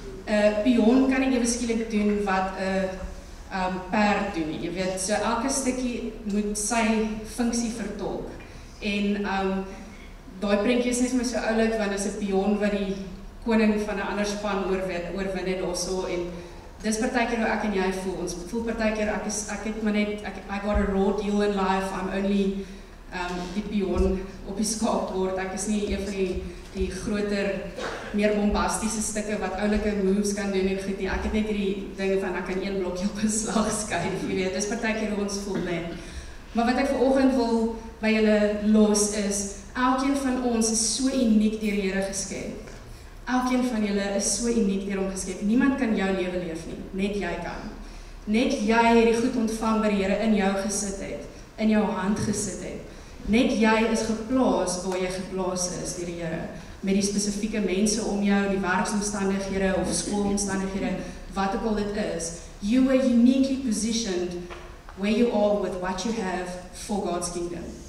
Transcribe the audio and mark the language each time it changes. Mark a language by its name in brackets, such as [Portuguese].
[Afrikaans] 'n Pion kan nie ewe skielik doen wat 'n perd doen nie. Jy weet, so elke stukkie moet sy funksie vertolk. En daai prentjie is net vir my so oulik, want dit is 'n pion wat die koning van 'n ander span oorwin het daarso, en dis partykeer hoe ek en jy voel. Ons voel partykeer ek het maar net [English] I got a raw deal in life. I'm only [Afrikaans] die pion op die skaakbord. Ek is nie een van die groter, meer bombastiese stukke wat oulike moves kan doen en goed nie. Ek het net hierdie ding van ek kan een blokkie op 'n slag skuif, jy weet. Dis partykeer hoe ons voel net. Maar wat ek vanoggend wil by julle los is, elkeen van ons is so uniek deur die Here geskep. Elkeen van julle is so uniek deur hom geskep. Niemand kan jou lewe leef nie, net jy kan. Net jy het die goed ontvang wat die Here in jou gesit het, in jou hand gesit het. Net jy is geplaas waar jy geplaas is deur die Here, met die spesifieke mense om jou, die werksomstandighede of skoolomstandighede, wat ook al dit is. [English] You were uniquely positioned where you are with what you have for God's kingdom.